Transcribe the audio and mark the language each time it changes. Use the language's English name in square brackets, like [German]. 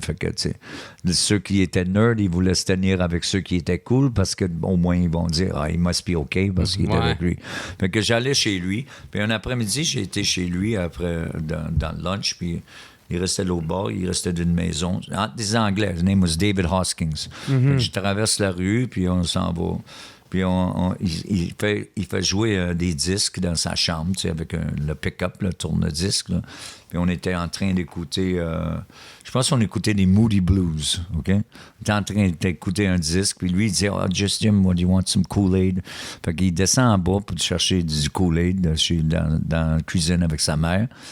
[French] Fait que, tu sais, ceux qui étaient nerds, ils voulaient se tenir avec ceux qui étaient cool parce qu'au moins, ils vont dire « Ah, il [English] must be OK [French] » parce qu'il était avec lui. Fait que j'allais chez lui. Puis un après-midi, j'ai été chez lui après, dans le lunch, puis il restait de l'autre bord, il restait d'une maison. Des Anglais, [English] his name was David Hoskins. [French] Je traverse la rue, puis on s'en va. Puis il fait jouer des disques dans sa chambre, tu sais, avec le pick-up, le tourne-disque. Là. Puis on était en train d'écouter, je pense qu'on écoutait des Moody Blues, OK? On était en train d'écouter un disque, puis lui, il disait, « [English] Oh, just Jim, what do you want, some Kool-Aid? [French] » Fait qu'il descend en bas pour chercher du Kool-Aid dans la cuisine avec sa mère.